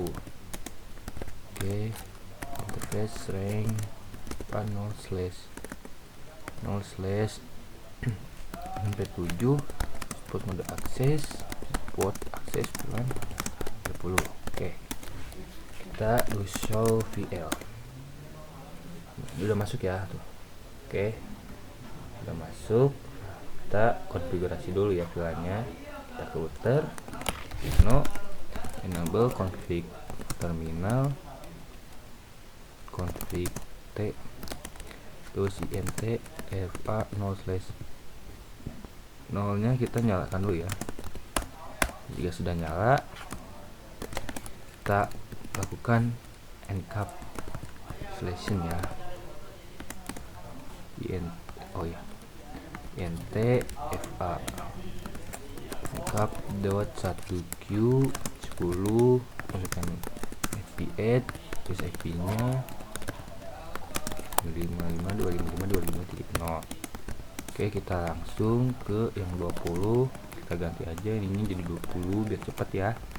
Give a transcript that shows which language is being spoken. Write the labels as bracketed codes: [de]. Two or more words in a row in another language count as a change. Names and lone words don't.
[en] Oke, interface rank FA 0/7, switchport mode akses, switchport akses VLAN 20. [id] Oke, kita [en] do show VL. [id] Udah masuk ya tuh. Oke, udah masuk. Kita konfigurasi dulu ya VLAN-nya. Kita ke router, [en] enable config terminal, config T, [id] terus INT FA 0/0-nya kita nyalakan dulu ya. Jika sudah nyala, kita lakukan encapsulation ya. [en] INT FA encap.1Q [id] 10, masukkan IP8, terus IP-nya 255.255.255.0. Oke, kita langsung ke yang 20. Kita ganti aja ini jadi 20 biar cepat ya.